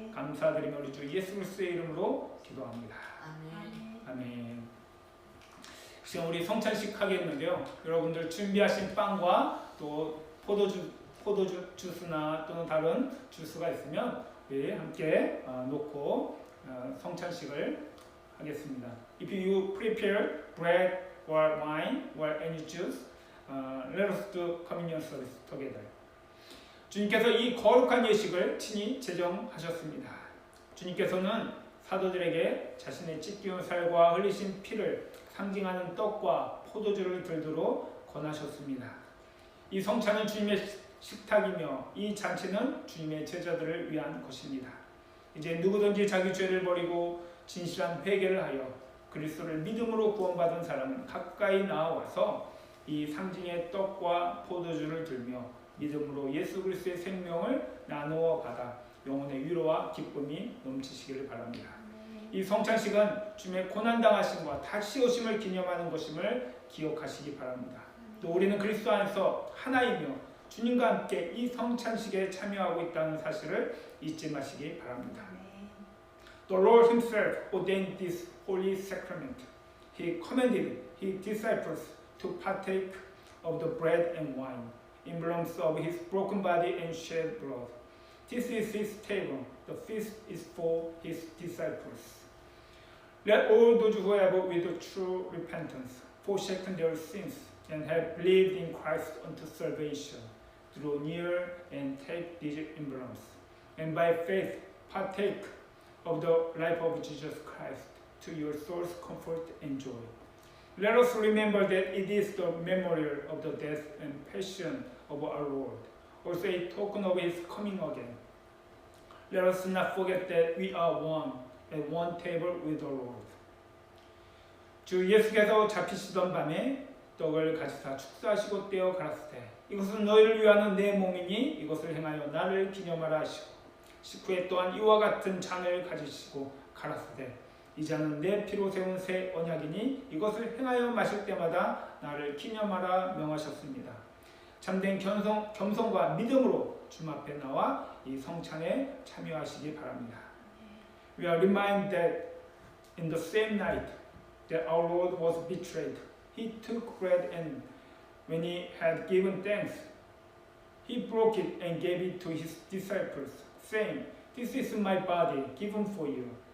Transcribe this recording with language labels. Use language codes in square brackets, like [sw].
[ko] 감사드리며 우리 주 예수 그리스도의 이름으로 기도합니다. 아멘. 지금 우리 성찬식 하겠는데요. 여러분들 준비하신 빵과 또 포도주 주스나 또는 다른 주스가 있으면 우리 함께 놓고 성찬식을 하겠습니다. [en] If you prepare bread or wine or any juice, let us do communion service together. [ko] 주님께서 이 거룩한 예식을 친히 제정하셨습니다. 주님께서는 사도들에게 자신의 찢기운 살과 흘리신 피를 상징하는 떡과 포도주를 들도록 권하셨습니다. 이 성찬은 주님의 식탁이며 이 잔치는 주님의 제자들을 위한 것입니다. 이제 누구든지 자기 죄를 버리고 진실한 회개를 하여 그리스도를 믿음으로 구원받은 사람은 가까이 나와서 이 상징의 떡과 포도주를 들며 믿음으로 예수 그리스도의 생명을 나누어 받아 영혼의 위로와 기쁨이 넘치시기를 바랍니다. 이 성찬식은 주님의 고난당하심과 다시 오심을 기념하는 것임을 기억하시기 바랍니다. 또 우리는 그리스도 안에서 하나이며 주님과 함께 이 성찬식에 참여하고 있다는 사실을 잊지 마시기 바랍니다. [en] The Lord Himself ordained this holy sacrament. He commanded His disciples to partake of the bread and wine, emblems of His broken body and shed blood. This is His table. The feast is for His disciples. Let all those who have with true repentance forsaken their sins and have believed in Christ unto salvation draw near and take these emblems, and by faith partake of the life of Jesus Christ to your soul's comfort and joy. Let us remember that it is the memorial of the death and passion of our Lord, also a token of His coming again. Let us not forget that we are one at one table with the Lord. [ko] 주 예수께서 잡히시던 밤에 떡을 가지사 축사하시고 떼어 가라사대 이것은 너희를 위하는 내 몸이니 이것을 행하여 나를 기념하라 하시고 식후에 또한 이와 같은 잔을 가지시고 가라사대 이 잔은 내 피로 세운 새 언약이니 이것을 행하여 마실 때마다 나를 기념하라 명하셨습니다. 참된 겸손과 믿음으로 주님 앞에 나와 이 성찬에 참여하시기 바랍니다. [en] We are reminded that in the same night that our Lord was betrayed, He took bread and when He had given thanks, He broke it and gave it to His disciples, saying, "This is my body given for you.